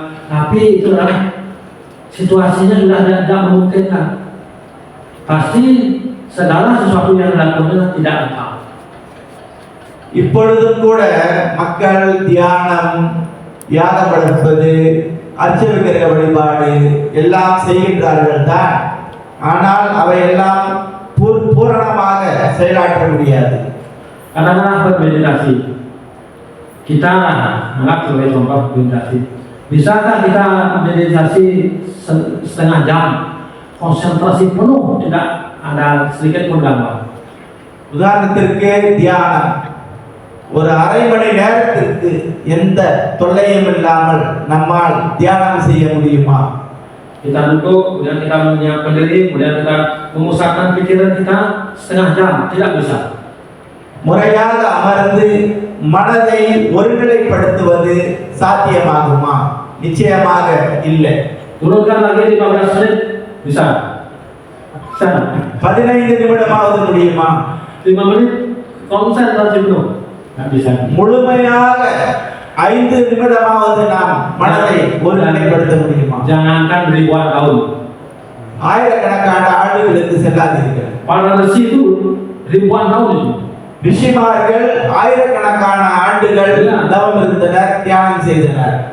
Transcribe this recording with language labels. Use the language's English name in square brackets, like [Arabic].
[Indonesian] Tapi itulah situasinya sudah tidak memungkinkan. Pasti segala sesuatu yang dilakukan tidak lengkap. [Tamil] இப்பொழுதும் கூட மக்கள் தியானம், யாகம் வளர்ப்பது, அர்ச்ச விக்கிரக வழிபாடு எல்லாம் செய்கின்றார்கள் தான். ஆனால் அவையெல்லாம் பூரணமாக செயலாற்ற முடியாது. [Indonesian] Kadang-kadang bermeditasi, kita anggap sebagai contoh meditasi. Bisakah kita meditasi setengah jam, konsentrasi penuh, tidak ada sedikit pun gangguan? [Tamil] உதாரணத்திற்கு தியானம் ஒரு அரை மணி நேரத்திற்கு எந்த தொல்லையும் இல்லாமல் நம்மால் தியானம் செய்ய முடியுமா? [Indonesian] Kita duduk, kemudian kita menyiapkan diri, kemudian kita memusatkan pikiran kita setengah jam, tidak bisa. [Tamil] முறையாக அமர்ந்து மனதை ஒருநிலைப்படுத்துவது சாத்தியமாகுமா? நிச்சயமாக இல்லை. [Indonesian] Turunkan lagi 15 menit, bisa. [Tamil] 15 நிமிடமாவது முடியுமா? [Indonesian] 5 menit konsentrasi penuh, tidak bisa. [Tamil] முழுமையாக 5 நிமிடமாவது நாம் மனதை ஒருநிலைப்படுத்த முடியுமா? [Indonesian] Jangankan ribuan tahun. [Tamil] ஆயிரக்கணக்கான ஆண்டுகளுக்கு செல்லாதீர்கள். [Indonesian] Para resi itu ribuan tahun itu. [Tamil] ரிஷிமார்கள் ஆயிரக்கணக்கான ஆண்டுகள் தவம் இருந்தனர், தியானம் செய்தனர்.